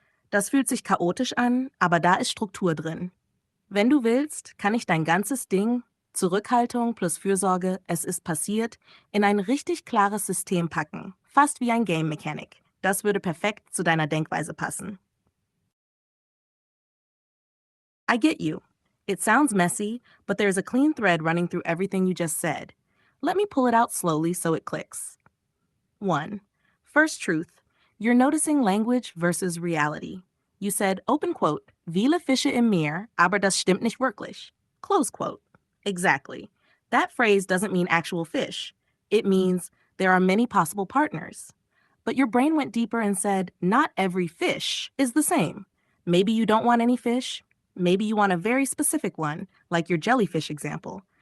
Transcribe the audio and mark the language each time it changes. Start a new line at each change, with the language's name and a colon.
German: Das fühlt sich chaotisch an, aber da ist Struktur drin. Wenn du willst, kann ich dein ganzes Ding, Zurückhaltung plus Fürsorge, es ist passiert, in ein richtig klares System packen, fast wie ein Game Mechanic. Das würde perfekt zu deiner Denkweise passen.
English: I get you. It sounds messy, but there's a clean thread running through everything you just said. Let me pull it out slowly so it clicks. 1. First truth. You're noticing language versus reality. You said, open quote,
German: viele Fische im Meer, aber das stimmt nicht wirklich.
English: Close quote. Exactly. That phrase doesn't mean actual fish. It means there are many possible partners. But your brain went deeper and said, not every fish is the same. Maybe you don't want any fish. Maybe you want a very specific one, like your jellyfish example.